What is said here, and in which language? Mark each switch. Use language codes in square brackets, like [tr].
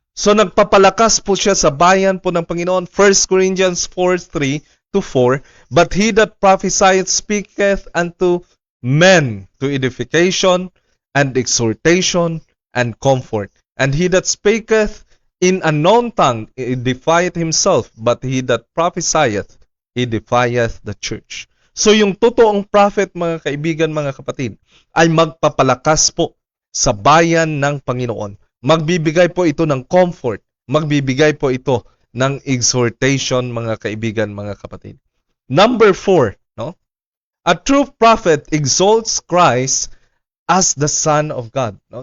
[tl] So nagpapalakas po siya sa bayan po ng Panginoon. [en] 1 Corinthians 4:3-4, but he that prophesieth speaketh unto men to edification and exhortation and comfort. And he that speaketh in a known tongue edifieth himself, but he that prophesieth edifieth the church. [tl] So yung totoong prophet, mga kaibigan, mga kapatid, ay magpapalakas po sa bayan ng Panginoon. Magbibigay po ito ng comfort. Magbibigay po ito ng exhortation, mga kaibigan, mga kapatid. [en] Number 4, no? A true prophet exalts Christ as the Son of God. No?